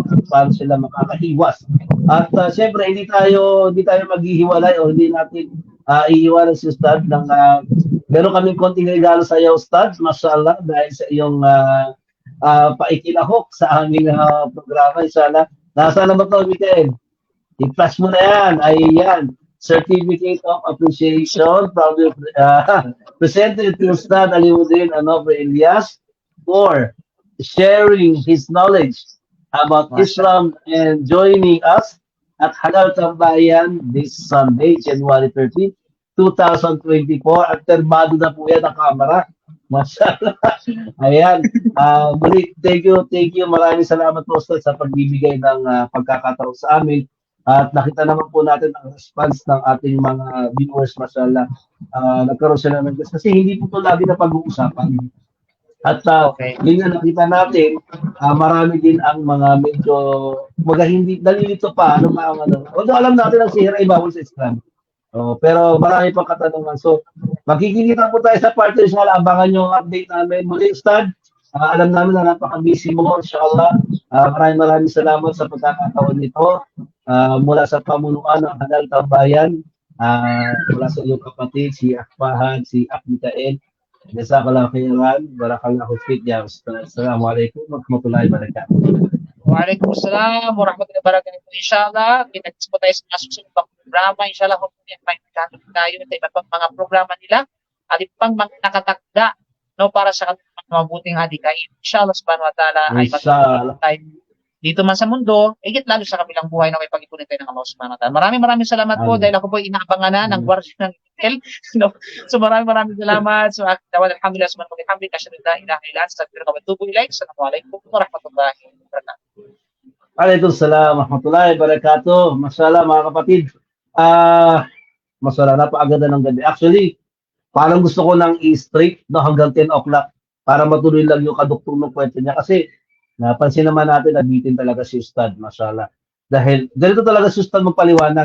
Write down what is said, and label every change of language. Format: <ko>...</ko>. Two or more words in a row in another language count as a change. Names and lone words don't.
<tl>Kung paano sila makakaiwas. At siyempre, hindi tayo maghihiwalay o hindi natin iiwanan si Ustad ng meron kaming konting regalo sa iyo, Ustad, mashallah, dahil sa iyong paikilahok sa aming programa, inshallah. Nasaan na ba ito, Mikael? I-flash mo na yan. Ayan.</tl> <en>Certificate of Appreciation proudly presented to Ustad Alimuddin Anofre Elias for sharing his knowledge about Islam and joining us at Halal Tambayan this Sunday, January 13, 2024.</en> <tl>At termado na po yan ang kamera. Mashallah. Ayan. Muli,</tl> <en>thank you.</en> <tl>Maraming salamat po Ustad sa pagbibigay ng pagkakataon sa amin. At nakita naman po natin ang response ng ating mga viewers, mashallah. Nagkaroon sila ng gusto. Kasi hindi po ito lagi na pag-uusapan. At yun nga nakita natin, marami din ang mga medyo hindi nalilito pa. Although alam natin ang sihira ay bawal sa Islam. Pero marami pang katanungan. So, magkikita po tayo sa partner. Inshallah, abangan yung update namin. Muli, Ustad, alam namin na napaka-busy mo. Inshallah, maraming salamat sa pagkakataon nito. Mula sa pamunuan ng Halal Tambayan, mula sa iyong kapatid, si Akfahad, si Akmikael.</tl> <ar>جزاك الله خيرا، بارك الله فيك يا أستاذ. السلام عليكم ورحمة الله وبركاته. وعليكم السلام ورحمة الله وبركاته.</ar> <tl>Inshallah, kita-kits po tayo sa mga susunod pang programa. Inshallah, hopefully, may magkakaroon tayo sa iba pang mga programa nila at iba pang mga nakatakda para sa mabuting hadikain.</tl> <ar>إن شاء الله، سبحانه وتعالى,</ar> <tl>ay magkakaroon tayo dito man sa mundo, higit lalo sa kabilang buhay na may pag-ipunin tayo ng Allah</tl> <ar>سبحانه وتعالى.</ar> <tl>Maraming salamat po dahil ako po inaabangan na ng guardian ng Intel. So maraming salamat.</tl> <ar>So الحمد لله سبحانه وتعالى. أشهد أن لا إله إلا أنت أستغفرك وأتوب إليك. السلام عليكم ورحمة الله وبركاته. وعليكم السلام ورحمة الله وبركاته.</ar> <tl>Mashallah mga kapatid. Mashallah, napakaganda ng gabi. Actually, parang gusto ko nang i-straight hanggang 10 o'clock para matuloy lang yung kaduktor ng kwento niya. Kasi napansin naman natin, nabitin talaga si Ustad, mashallah. Dahil ganito talaga si Ustad magpaliwanag.</tl>